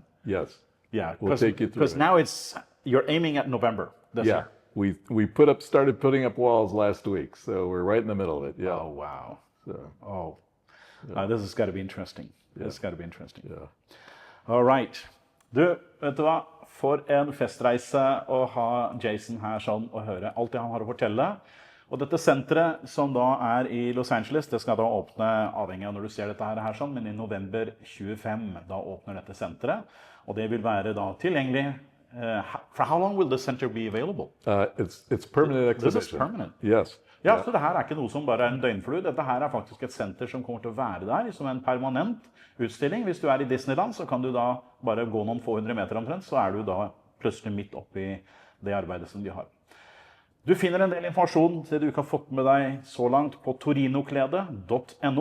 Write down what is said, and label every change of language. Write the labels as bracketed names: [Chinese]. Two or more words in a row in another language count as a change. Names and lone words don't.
[English] Yes. Yeah. We'll take you through. Because now you're aiming at November this year. We started putting up walls last week, so we're right in the middle of it. Yeah. Oh wow. This has got to be interesting. This has got to be interesting. Yeah. All right. [Norwegian] Du, vet du hva? For en festreise å ha Jason her sånn og høre alt det han har å fortelle. Og dette senteret som da er i Los Angeles, det skal da åpne, avhengig av når du ser dette her sånn, men i november 25, da åpner dette senteret. Og det vil være da tilgjengelig. [English] For how long will the center be available? It's permanent exhibition. This is permanent? Yes. [Norwegian] Ja, så det her er ikke noe som bare er en døgnflue. Dette her er faktisk et senter som kommer til å være der som en permanent utstilling. Hvis du er i Disneyland, så kan du da bare gå noen få hundre meter omtrent, så er du da plutselig midt oppi det arbeidet som de har. Du finner en del informasjon det du ikke har fått med deg så langt på torinokledet.no.